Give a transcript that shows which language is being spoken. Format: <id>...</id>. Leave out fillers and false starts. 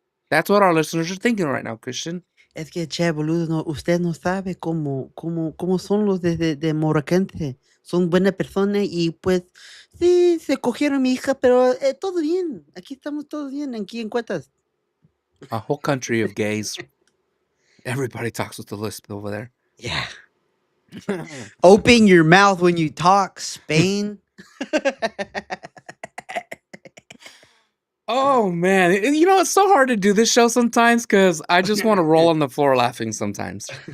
<en>That's what our listeners are thinking right now, Christian.</en> <es>Es que, che, boludo, no, usted no sabe cómo son los de Moracanse. Son buenas personas y pues sí, se cogieron a mi hija, pero todo bien. Aquí estamos todos bien, aquí en Cuetas.</es> <en>A whole country of gays. Everybody talks with the lisp over there. Yeah. Open your mouth when you talk, Spain. Oh man, you know it's so hard to do this show sometimes because I just want to roll on the floor laughing sometimes.</en>